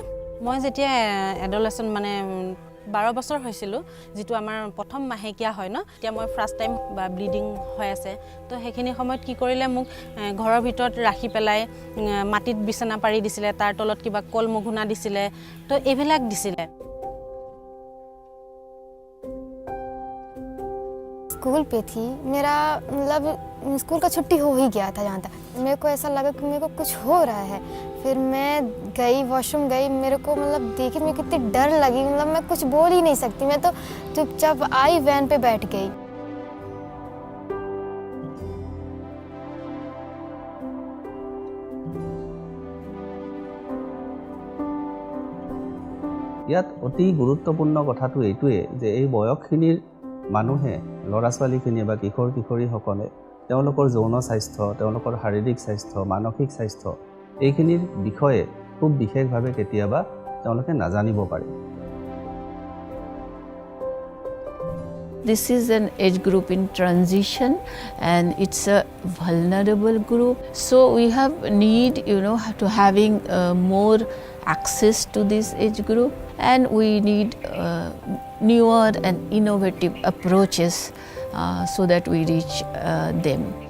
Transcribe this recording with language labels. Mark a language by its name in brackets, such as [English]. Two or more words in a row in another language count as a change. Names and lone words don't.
[Assamese] মই যেতিয়া এডলেসেন্ট মানে 12 বছৰ হৈছিল, যেটো আমাৰ প্ৰথম মাহেকিয়া হয় ন, তেতিয়া মই [English] first time [Assamese] বা ব্লিডিং হৈ আছে। তো সেইখিনি সময়ত কি কৰিলে মোক ঘৰৰ ভিতৰত ৰাখি পেলাই মাটিত বিছনা পাৰি দিছিলে, তাৰ তলত কিবা কল মগুনা দিছিলে, তো এইবিলাক দিছিলে। [Hindi] स्कूल पे थी, मेरा मतलब स्कूल का छुट्टी हो ही गया था। जहाँ तक मेरे को ऐसा लगा कि मेरे को कुछ हो रहा है, फिर मैं गई वॉशरूम गई, मेरे को मतलब देखी मेरे को कितनी डर लगी, मतलब मैं कुछ बोल ही नहीं सकती, मैं तो चुपचाप आई वैन पे बैठ गई। [Assamese] ইয়াত অতি গুৰুত্বপূৰ্ণ কথাটো এইটোৱে যে এই বয়সখিনিৰ মানুহে ল'ৰা ছোৱালীখিনিয়ে বা কিশোৰ কিশোৰীসকলে তেওঁলোকৰ যৌন স্বাস্থ্য, তেওঁলোকৰ শাৰীৰিক স্বাস্থ্য, মানসিক স্বাস্থ্য এইখিনিৰ বিষয়ে খুব বিশেষভাৱে কেতিয়াবা তেওঁলোকে নাজানিব পাৰে। [English] This is an age group in transition and it's a vulnerable group. So we have need, to having more access to this age group, and we need newer and innovative approaches so that we reach them.